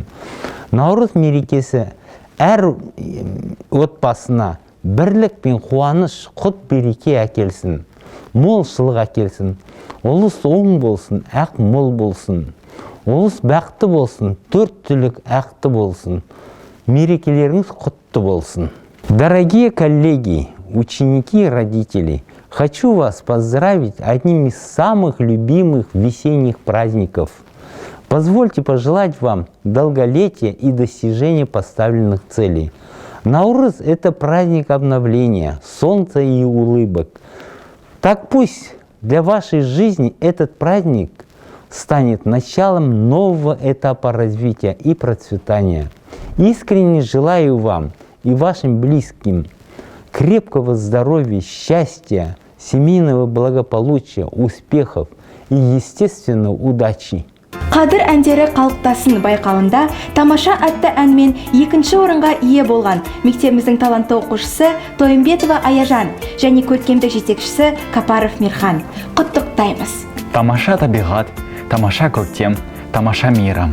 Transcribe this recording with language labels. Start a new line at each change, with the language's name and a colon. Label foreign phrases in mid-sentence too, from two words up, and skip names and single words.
Kazakh: Наурыз мерекесі әр отбасына бірлік пен қуаныш, құт береке әкелсін, молшылық әкелсін, ұлыс оң болсын, ақ мол болсын, ұлыс бақты болсын, төрт түлік ақты болсын, мерекелеріңіз құтты болсын.
Russian: Дорогие коллеги, ученики и родители, хочу вас поздравить одним из самых любимых весенних праздников. Позвольте пожелать вам долголетия и достижения поставленных целей. Наурыз – это праздник обновления, солнца и улыбок. Так пусть для вашей жизни этот праздник станет началом нового этапа развития и процветания. Искренне желаю вам и вашим близким крепкого здоровья, счастья, семейного благополучия, успехов и, естественно, удачи.
Kazakh: Қадір әндері қалыптасын байқауында тамаша атты әнмен екінші орынға ие болған мектебіміздің талантты оқушысы Тойымбетова Аяжан және көркемдік жетекшісі Капаров Мирхан. Құттықтаймыз. Тамаша табиғат, тамаша көктем, тамаша мейрам.